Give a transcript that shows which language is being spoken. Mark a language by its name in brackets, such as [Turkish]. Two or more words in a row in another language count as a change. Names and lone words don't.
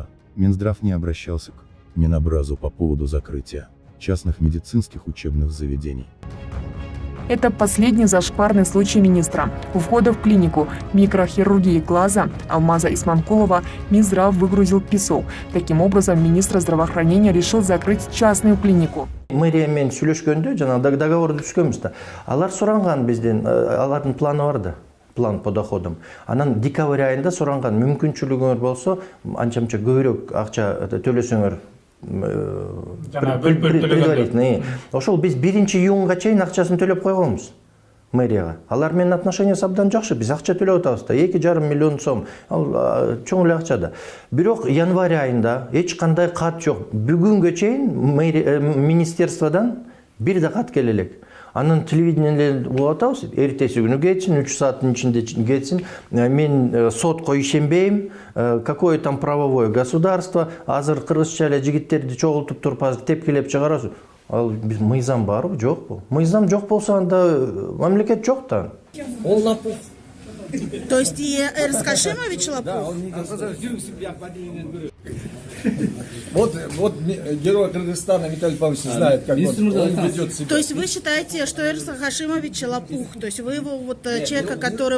[Russian] Минздрав не обращался к Минобразу по поводу закрытия частных медицинских учебных заведений. Это последний зашкварный случай министра. У входа в клинику микрохирургии глаза Алмаза Исманкулова Минздрав выгрузил песок. Таким образом, министр здравоохранения решил закрыть частную клинику. [Kyrgyz] Мэрия менен сүйлөшкөндө жана договорду түзгөнбүз да. Алар суранган бизден, алардын планы бар да. [Russian] план по доходам. [Kyrgyz] Анан декабрь айында суранган мүмкүнчүлүгүңөр болсо, анча-мынча көбүрөөк акча төлөсөңөр предварительно. Ошол биз 1-июнга чейин акчасын төлөп койгонбуз мэрияга. Алар менен отношениясы абдан жакшы. Биз акча төлөп атабыз да, 2,5 миллион сом. Ал чоң эле акча да. Бирок январь айында эч кандай кат жок. Бүгүнгө чейин министерстводан бир да кат келе элек. Анын телевидениеде угуп атабыз. Эртеси күнү кетсин, 3 сааттын ичинде кетсин. Мен сотко ишенбейм. [Russian] Какое там правовое государство? [Kyrgyz] Азыр кыргызча эле жигиттерди чогултуп туруп азыр тепкилеп чыгарасыз. Ал биз мыйзам барбы, жокпу? Мыйзам жок болсо анда мамлекет жок да. [Russian] Он лопух. То есть и Эрс Хашимович лопух? Вот герой Кыргызстана Виталий Павлович знает, как он ведет себя. То есть вы считаете, что Эрс Хашимович лопух? То есть вы его, вот человека, который...